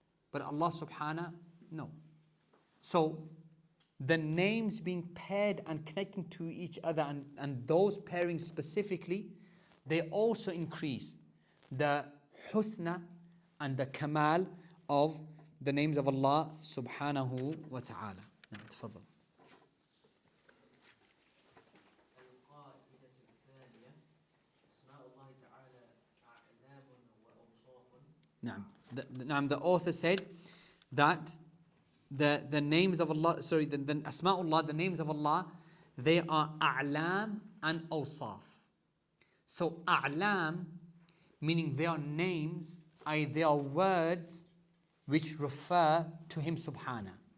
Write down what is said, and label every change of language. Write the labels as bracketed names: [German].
[English] But Allah subhanahu, no. So the names being paired and connecting to each other, and those pairings specifically, they also increase the husna and the kamal of the names of Allah subhanahu wa ta'ala. Now, تفضل. [Arabic] القاعدة الثانية أسماء الله تعالى أعلام وأوصاف. [English] نعم, the author said that the names of Allah, the asma'ullah, the names of Allah, they are a'lam and awsaf. So a'lam, meaning they are names, they are words which refer to Him subhanahu.